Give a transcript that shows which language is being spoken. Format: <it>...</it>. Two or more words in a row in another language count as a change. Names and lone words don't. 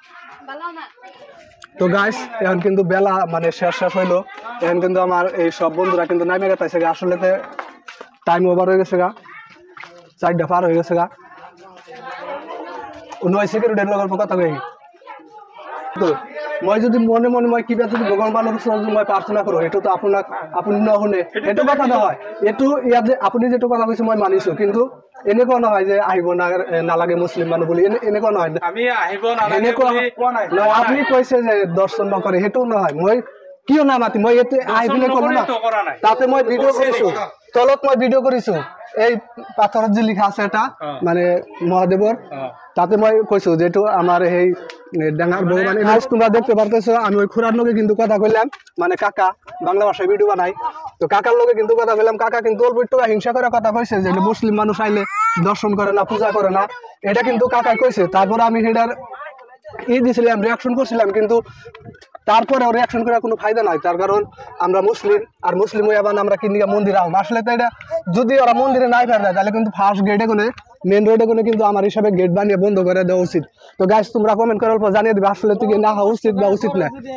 <bn>তো গাইস এখন কিন্তু বেলা মানে শেষ হইলো এখন কিন্তু আমার এই সব বন্ধুরা কিন্তু নামে গেছে আসলে</bn> <en>time over</en> <bn>হয়ে গেছে গা 4টা পার হয়ে গেছে গা 9 সেকেন্ডের লগর কথা কই তো</bn> <as>মই যদি মনে মনে মই কিবা যদি ভগৱানৰ ওচৰত যদি মই প্ৰাৰ্থনা কৰোঁ এইটো তো আপোনাক আপুনি নুশুনে সেইটো কথা নহয় এইটো ইয়াত যে আপুনি যিটো কথা কৈছে মই মানিছোঁ কিন্তু এনেকুৱা নহয় যে আহিব নালাগে মুছলিম মানুহ বুলি এনেকুৱা নহয় এনেকুৱা নহয় আপুনি কৈছে যে দৰ্শন নকৰে সেইটো নহয় মই কিয় নামাতি মই ইয়াতে আহি পেলাই ক'লো না তাতে মই ভিডিঅ' কৰিছোঁ তলত মই ভিডিঅ' কৰিছোঁ এই পাথৰত যে লিখা আছে এটা মানে মহাদেৱৰ তাতে মই কৈছোঁ যে এইটো আমাৰ সেই ডাঙৰ ভগৱান</as> <bn>তোমরা দেখতে পারতেছো আমি ওই খুড়ার লোকে কিন্তু কথা কইলাম মানে কাকা বাংলা ভাষায় ভিডিও বানাই তো কাকার লোকে কিন্তু কথা কইলাম কাকা কিন্তু অল্প একটু হিংসা করে কথা কইছে যে মুসলিম মানুষ আইলে দর্শন করে না পূজা করে না এটা কিন্তু কাকা কইছে তারপর আমি সেটার দিছিলাম রিয়াকশন করছিলাম কিন্তু তারপরে রিয়াকশন করার কোনো ফায়দা নাই তার কারণ আমরা মুসলিম আর মুসলিম হয়ে আবার আমরা কিনিকা মন্দির আহম আসলে তো এটা যদি ওরা মন্দিরে নাই ফের দেয় তাহলে কিন্তু ফার্স্ট গেটে কোনে মেন রোডে কোনে কিন্তু আমার হিসাবে গেট বানিয়ে বন্ধ করে দেওয়া উচিত তো গাইস তোমরা কমেন্ট করে অল্প জানিয়ে দিবে আসলে তুই না হওয়া উচিত বা উচিত না</bn>